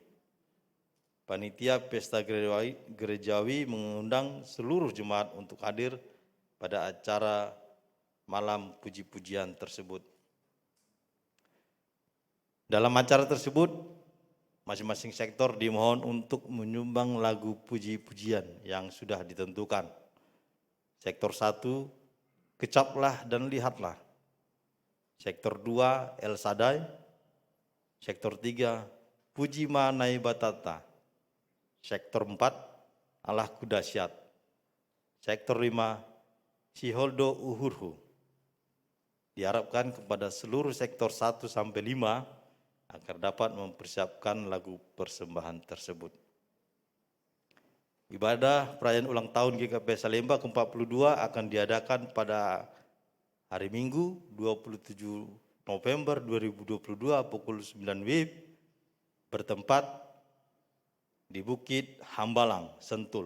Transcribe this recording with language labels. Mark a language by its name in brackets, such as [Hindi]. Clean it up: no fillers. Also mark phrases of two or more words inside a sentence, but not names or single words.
[Indonesian] Panitia Pesta Gerejawi mengundang seluruh jemaat untuk hadir pada acara malam puji-pujian tersebut. Dalam acara tersebut, masing-masing sektor dimohon untuk menyumbang lagu puji-pujian yang sudah ditentukan. Sektor 1, Kecaplah dan Lihatlah. Sektor 2, El Sadai. Sektor 3, Puji Manai Batata. Sektor 4, Allahku Dahsyat. Sektor 5, Siholdo Uhurhu. Diharapkan kepada seluruh sektor 1 sampai 5 agar dapat mempersiapkan lagu persembahan tersebut. Ibadah perayaan ulang tahun GKP Salemba ke-42 akan diadakan pada hari Minggu 27 November 2022 pukul 9 WIB bertempat di Bukit Hambalang, Sentul.